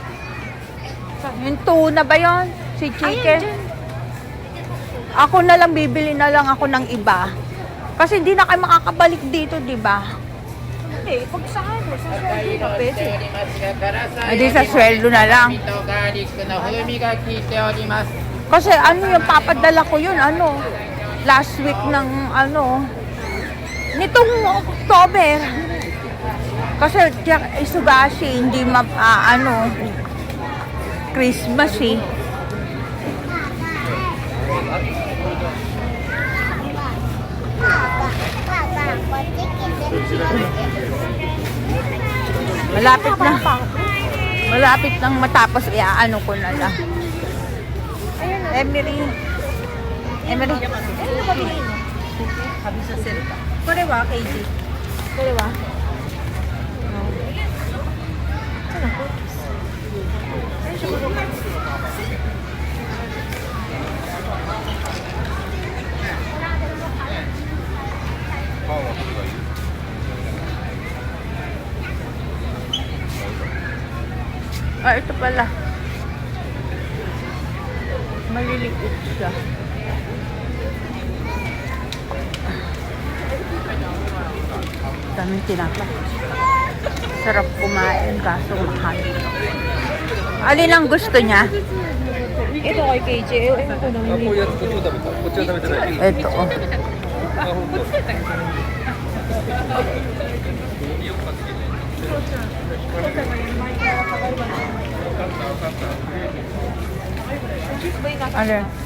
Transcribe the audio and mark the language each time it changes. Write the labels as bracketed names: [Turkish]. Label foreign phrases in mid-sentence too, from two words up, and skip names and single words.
[Filipino] Yung tuna ba yun? Si chicken. Ako na lang, bibili na lang ako ng iba. Kasi hindi na kayo makakabalik dito, di ba? Hindi, pag sa ano, sa sweldo na pwede. Hindi sa sweldo na lang. [Japanese] とガーリックの風味が効いております。 [Filipino] Kasi ano yung papadala ko yun, ano, [English] last week [Filipino] ng ano, nitong October. Kasi Isugashi, hindi ano, Christmas eh. Malapit na. Malapit nang matapos, iaano ko na lang. Emery. Emery. Ano ba bilhin mo? Sabi sa Selta. [Japanese] Korewa, KG. Korewa? [Filipino] No. Saan ako? Saan siya pupunta? Ah, ito pala. Maliliit siya. Daming tinapa. Sarap kumain, kaso mahal. Alin ang gusto niya? Ito kay KJ. Ewan ko na. [Japanese] こういうやつこっちを食べたこっちは食べてない [Filipino] Ito, oh. [Japanese] あ本当 [Filipino] Alin?